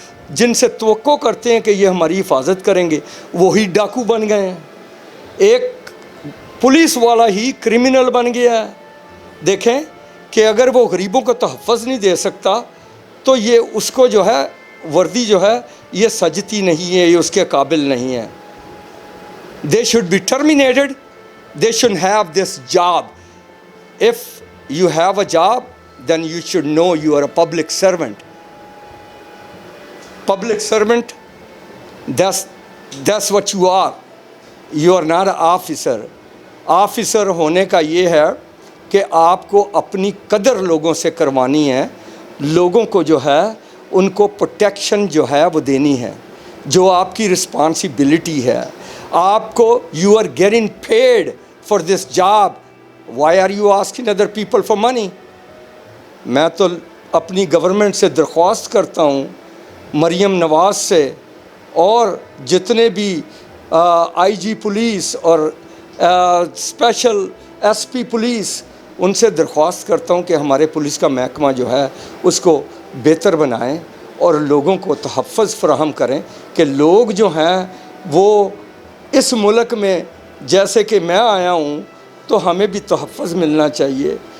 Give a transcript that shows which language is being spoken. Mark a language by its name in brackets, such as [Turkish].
[Urdu] جن سے توقع کرتے ہیں کہ یہ ہماری حفاظت کریں گے، وہی ڈاکو بن گئے ہیں۔ ایک پولیس والا ہی کرمنل بن گیا ہے۔ دیکھیں کہ اگر وہ غریبوں کو تحفظ نہیں دے سکتا تو یہ اس کو جو ہے وردی جو ہے یہ سجتی نہیں ہے، یہ اس کے قابل نہیں ہے۔ [English] They should be terminated. They shouldn't have this job. If you have a job, then you should know you are a public servant. Public servant, that's what you are. You are not an officer. [Urdu] Officer ہونے کا یہ ہے کہ آپ کو اپنی قدر لوگوں سے کروانی ہے، لوگوں کو جو ہے ان کو پروٹیکشن جو ہے وہ دینی ہے، جو آپ کی رسپانسبلٹی ہے۔ آپ کو [English] You are getting paid for this job, Why are you asking other people for money? [Urdu] میں تو اپنی گورنمنٹ سے درخواست کرتا ہوں, مریم نواز سے اور جتنے بھی آئی جی پولیس اور اسپیشل ایس پی پولیس, ان سے درخواست کرتا ہوں کہ ہمارے پولیس کا محکمہ جو ہے اس کو بہتر بنائیں اور لوگوں کو تحفظ فراہم کریں کہ لوگ جو ہیں وہ اس ملک میں جیسے کہ میں آیا ہوں تو ہمیں بھی تحفظ ملنا چاہیے.